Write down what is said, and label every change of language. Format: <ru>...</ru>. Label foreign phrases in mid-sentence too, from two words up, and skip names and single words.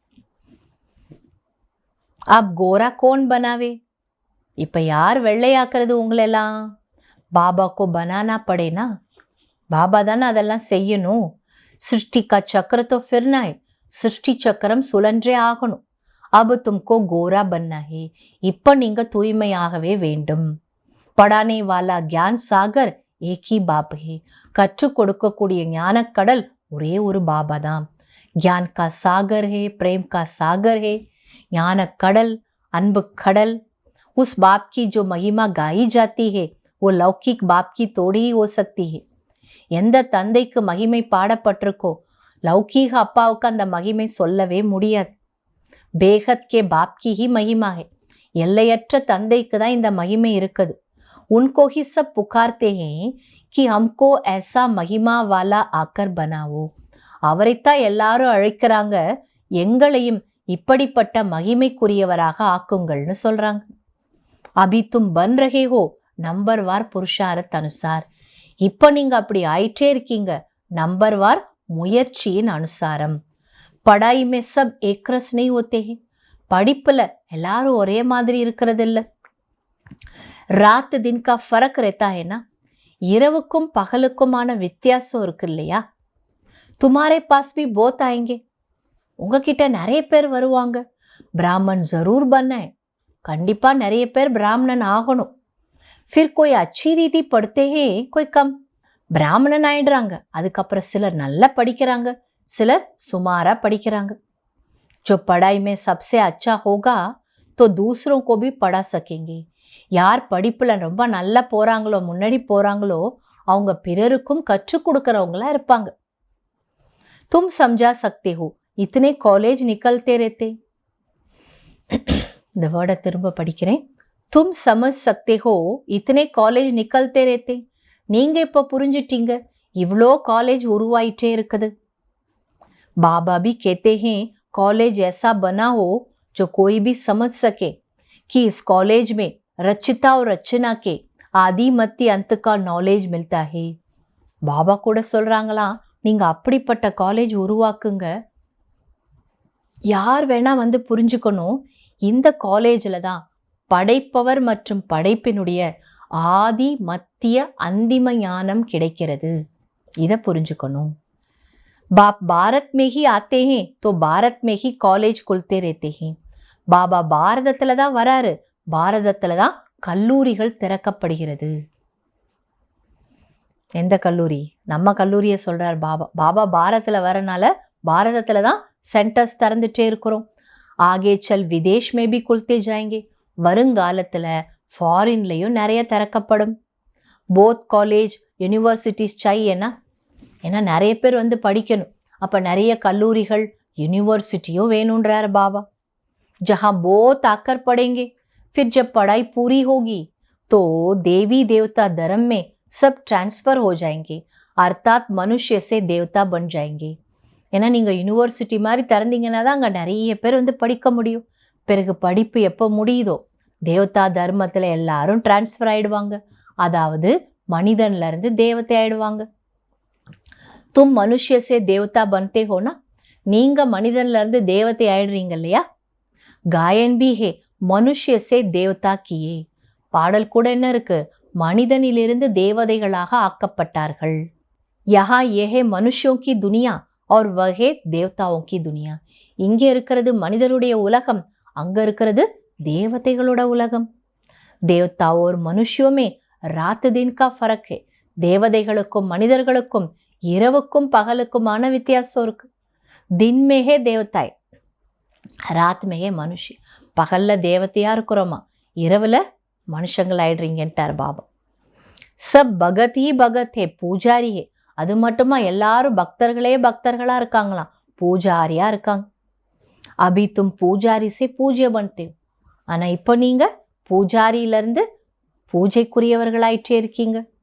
<hi>अब गोरा कौन बनाए.</hi> <ta>இப்ப யார் வெள்ளையாக்குறது உங்களெல்லாம்,</ta> <hi>बाबा को बनाना पड़ेगा ना,</hi> <ta>பாபா தானே அதெல்லாம் செய்யணும்.</ta> <hi>सृष्टि का चक्र तो फिरना है,</hi> <ta>சிருஷ்டி சக்கரம் சுழன்றே ஆகணும்.</ta> <hi>अब तुमको गोरा बनना है.</hi> <ta>இப்போ நீங்க தூய்மையாகவே வேண்டும்.</ta> <hi>पढ़ाने वाला ज्ञान सागर एक ही बाप है.</hi> <ta>கற்றுக் கொடுக்கக்கூடிய ஞானக்கடல் ஒரே ஒரு பாபா தான்.</ta> <hi>ज्ञान का सागर है, प्रेम का सागर है.</hi> <ta>ஞானக்கடல், அன்பு கடல்.</ta> <hi>उस बाप की जो महिमा गाई जाती है वो लौकिक बाप की थोड़ी ही हो सकती है.</hi> <ta>எந்த தந்தைக்கு மகிமை பாடப்பட்டிருக்கோ லௌகீக அப்பாவுக்கு அந்த மகிமை சொல்லவே முடியாது.</ta> <hi>बेहद के बाप की ही महिमा है.</hi> <ta>எல்லையற்ற தந்தைக்கு தான் இந்த மகிமை இருக்குது.</ta> <hi>उनको ही सब पुकारते हैं कि हमको ऐसा महिमा वाला आकर बनाओ.</hi> <ta>அவரைத்தான் எல்லாரும் அழைக்கிறாங்க, எங்களையும் இப்படிப்பட்ட மகிமைக்குரியவராக ஆக்குங்கள்னு சொல்றாங்க.</ta> <hi>अभी तुम बन रहे हो नंबर वार पुरुषार्थ अनुसार.</hi> <ta>இப்போ நீங்க அப்படி ஆயிட்டே இருக்கீங்க, நம்பர் வார் முயற்சியின் அனுசாரம்.</ta> <hi>पढ़ाई में सब एक रस नहीं होते हैं.</hi> <ta>படிப்புல எல்லாரும் ஒரே மாதிரி இருக்கிறது இல்ல.</ta> <hi>रात दिन का फ़र्क रहता है ना.</hi> <ta>இரவுக்கும் பகலுக்குமான வித்தியாசம் இருக்கு இல்லையா.</ta> <hi>तुम्हारे पास भी बहुत आएंगे.</hi> <ta>உங்ககிட்ட நிறைய பேர் வருவாங்க.</ta> <hi>ब्राह्मण जरूर बनना है.</hi> <ta>கண்டிப்பா நிறைய பேர் பிராமணன் ஆகணும்.</ta> <hi>फिर कोई अच्छी रीति पढ़ते हैं, कोई कम.</hi> <ta>பிராமணன் ஆயிடுறாங்க, அதுக்கப்புறம் சிலர் நல்லா படிக்கிறாங்க, சிலர் சுமாரா படிக்கிறாங்க.</ta> <hi>जो पढ़ाई में सबसे अच्छा होगा तो दूसरों को भी पढ़ा सकेंगे.</hi> <ta>யார் படிப்புல ரொம்ப நல்லா போறாங்களோ, முன்னாடி போறாங்களோ, அவங்க பிறருக்கும் கற்றுக் கொடுக்கறவங்களா இருப்பாங்க.</ta> <hi>तुम समझा सकते हो इतने कॉलेज निकलते रहते.</hi> <ta>இந்த வேர்டை திரும்ப படிக்கிறேன்.</ta> <hi>तुम समझ सकते हो इतने कॉलेज निकलते रहते.</hi> <ta>நீங்க இப்ப புரிஞ்சிட்டீங்க, இவ்வளோ காலேஜ் உருவாயிட்டே இருக்குது.</ta> <hi>बाबा भी कहते हैं कॉलेज ऐसा बना हो जो कोई भी समझ सके कि इस कॉलेज में रचिता और रचना के आदि मध्य अंत का नॉलेज मिलता है.</hi> <ta>பாபா கூட சொல்றாங்களாம், நீங்க அப்படிப்பட்ட காலேஜ் உருவாக்குங்க, யார் வேணா வந்து புரிஞ்சுக்கணும், இந்த காலேஜில் தான் படைப்பவர் மற்றும் படைப்பினுடைய ஆதி மத்திய அந்திம ஞானம் கிடைக்கிறது. இதை புரிஞ்சுக்கணும்.</ta> <hi>बाप भारत में ही आते हैं तो भारत में ही कॉलेज खुलते रहते हैं.</hi> <ta>பாபா பாரதத்துல தான் வராரு, பாரதத்துல தான் கல்லூரிகள் திறக்கப்படுகிறது. எந்த கல்லூரி? நம்ம கல்லூரியை சொல்றார் பாபா. பாபா பாரதத்துல வரனால பாரதத்துல தான் சென்டர்ஸ் திறந்துட்டே இருக்கிறோம்.</ta> <hi>आगे चल विदेश में भी खुलते जाएंगे.</hi> <ta>வருங்காலத்துல ஃபாரின்லையும் நிறைய திறக்கப்படும்.</ta> <hi>बहुत कॉलेज यूनिवर्सिटीज़ चाहिए ना,</hi> <ta>ஏன்னா நிறைய பேர் வந்து படிக்கணும், அப்ப நிறைய கல்லூரிகள் यूनिवर्सिटियों வேணுன்றார் बाबा।</ta> <hi>जहाँ बहुत आकर पढ़ेंगे, फिर जब पढ़ाई पूरी होगी तो देवी देवता धर्म में सब ट्रांसफर हो जाएंगे, अर्थात मनुष्य से देवता बन जाएंगे।</hi> <ta>ஏன்னா நீங்கள் யூனிவர்சிட்டி மாதிரி திறந்தீங்கன்னா தான் அங்கே நிறைய பேர் வந்து படிக்க முடியும். பிறகு படிப்பு எப்போ முடியுதோ தேவதா தர்மத்தில் எல்லாரும் டிரான்ஸ்ஃபர் ஆயிடுவாங்க. அதாவது மனிதன்ல இருந்து தேவதை ஆயிடுவாங்க.</ta> <hi>तुम मनुष्य से देवता बनते हो ना,</hi> <ta>நீங்க மனிதன்ல இருந்து தேவதை ஆயிடுறீங்க இல்லையா.</ta> <hi>गायन भी है मनुष्य से देवता किए,</hi> <ta>பாடல் கூட என்ன இருக்கு, மனிதனிலிருந்து தேவதைகளாக ஆக்கப்பட்டார்கள்.</ta> <hi>यहाँ यह है मनुष्यों की दुनिया और वह தேவதாओं की दुनिया,</hi> <ta>இங்கே இருக்கிறது மனிதருடைய உலகம், அங்க இருக்கிறது தேவதைகளோட உலகம்.</ta> <hi>தேவதா और मनुष्यों में रात दिन का फर्क है,</hi> <ta>தேவதைகளுக்கும் மனிதர்களுக்கும் இரவுக்கும் பகலுக்குமான வித்தியாசம் இருக்கு.</ta> <hi>दिन में है देवताएं, रात में है मनुष्य.</hi> <ta>பகல்ல தேவதையா இருக்கிறோமா, இரவுல மனுஷங்கள் ஆயிடுறீங்கன்ட்டார் பாபா.</ta> <hi>सब भगत ही भगत हैं पुजारी हैं,</hi> <ta>அது மட்டுமா எல்லாரும் பக்தர்களே பக்தர்களா இருக்காங்களாம், பூஜாரியா இருக்காங்க.</ta> <hi>अभी तुम पुजारी से पूज्य बनते,</hi> <ta>ஆனா இப்போ நீங்க பூஜாரியிலிருந்து பூஜைக்குரியவர்களாயிட்டே இருக்கீங்க.</ta>